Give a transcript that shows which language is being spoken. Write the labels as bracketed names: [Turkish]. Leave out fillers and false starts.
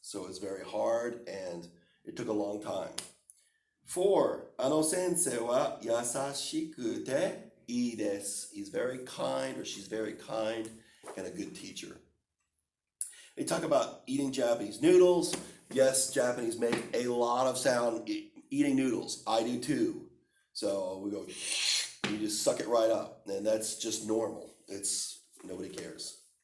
[English] So it's very hard and it took a long time. [Japanese] 4, あの先生は優しくていいです. [English] He's very kind, or she's very kind and a good teacher. They talk about eating Japanese noodles. Yes, Japanese make a lot of sound eating noodles. I do too. So we go, you just suck it right up, and that's just normal. Nobody cares.